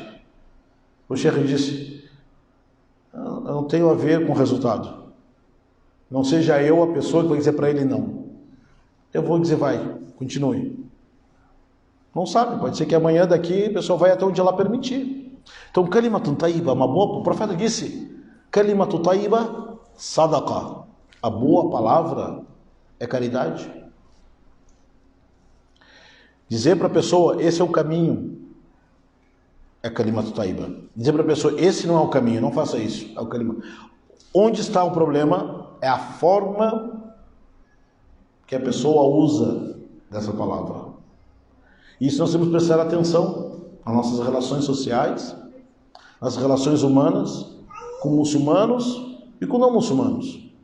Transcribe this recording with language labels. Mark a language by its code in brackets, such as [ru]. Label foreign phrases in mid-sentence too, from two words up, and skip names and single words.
[pt] O Sheikh disse, eu não tenho a ver com o resultado. Não seja eu a pessoa que vai dizer para ele não. Eu vou dizer vai, continue. Não sabe, pode ser que amanhã daqui a pessoa vai até onde ela permitir. Então, [ar] كلمة طيبة, [pt] uma boa, o profeta disse, [ar] كلمة طيبة، صدقة. [pt] A boa palavra é caridade. Dizer para a pessoa, esse é o caminho, é [ar] كلمة طيبة. [pt] Dizer para a pessoa, esse não é o caminho, não faça isso, é o kalimat. Onde está o problema? É a forma que a pessoa usa dessa palavra. Isso nós temos que prestar atenção nas nossas relações sociais, nas relações humanas, com muçulmanos e com não muçulmanos.